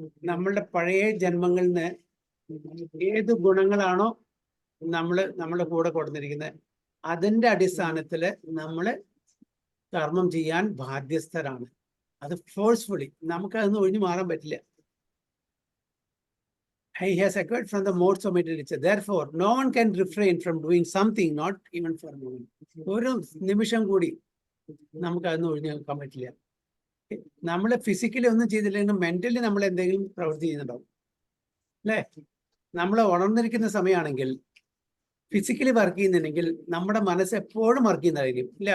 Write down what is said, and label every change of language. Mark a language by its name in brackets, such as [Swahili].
[Malayalam] നമ്മളുടെ പഴയ ജന്മങ്ങളിൽ നിന്ന് ഏത് ഗുണങ്ങളാണോ നമ്മുടെ കൂടെ കൊടുത്തിരിക്കുന്നത്, അതിന്റെ അടിസ്ഥാനത്തില് നമ്മള് കർമ്മം ചെയ്യാൻ ബാധ്യസ്ഥരാണ്. അത് ഫോഴ്സ്ഫുള്ളി, നമുക്കതൊന്നും ഒഴിഞ്ഞു മാറാൻ പറ്റില്ല. [English] He has acquired from the modes of material nature. Therefore, no one can refrain from doing something, not even for a moment. [Malayalam] ഒരു നിമിഷം കൂടി നമുക്ക് അതൊന്നും ഒഴിഞ്ഞു നിൽക്കാൻ പറ്റില്ല. നമ്മൾ ഫിസിക്കലി ഒന്നും ചെയ്തില്ലെങ്കിൽ മെന്റലി നമ്മൾ എന്തെങ്കിലും പ്രവൃത്തി ചെയ്യുന്നുണ്ടാവും അല്ലേ? നമ്മൾ ഉണർന്നിരിക്കുന്ന സമയമാണെങ്കിൽ ഫിസിക്കലി വർക്ക് ചെയ്യുന്നുണ്ടെങ്കിൽ നമ്മുടെ മനസ്സ് എപ്പോഴും വർക്ക് ചെയ്യുന്നതായിരിക്കും ഇല്ലേ?